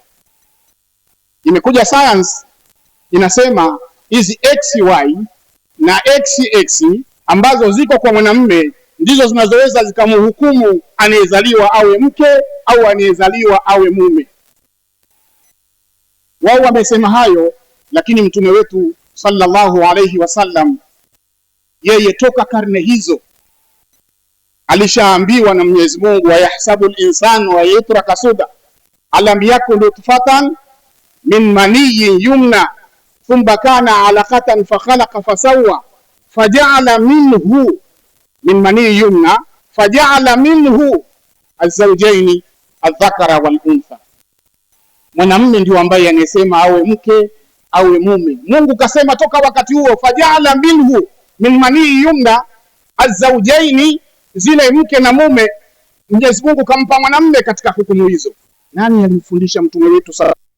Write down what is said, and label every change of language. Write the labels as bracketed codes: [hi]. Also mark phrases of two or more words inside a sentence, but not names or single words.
[sw] Imekuja science inasema hizi XY na XX ambazo ziko kwa mwanamume ndizo zinazoweza zikamhukumu anayezaliwa awe mke au anayezaliwa awe mume. Wao wamesema hayo, lakini mtume wetu [ar] صلى الله عليه وسلم [sw] yeye toka karne hizo alishaambiwa na Mwenyezi Mungu, [ar] وأيحسب الإنسان و يترك سدى ألم يك نطفة من مني يمنى ثم كان علقة فخلق فسوى فجعل منه من مني يمنى فجعل منه الزوجين الذكر والأنثى. [sw] Mwanamume ndio ambaye anasema awe mke awe mume. Mungu kasema toka wakati huo, [ar] فجعل منه من مني يمنى الزوجين, [sw] zile mke na mume. Mwenyezi Mungu kampa mwanamume katika hukumu hizo. Nani alimfundisha mtume wetu sasa?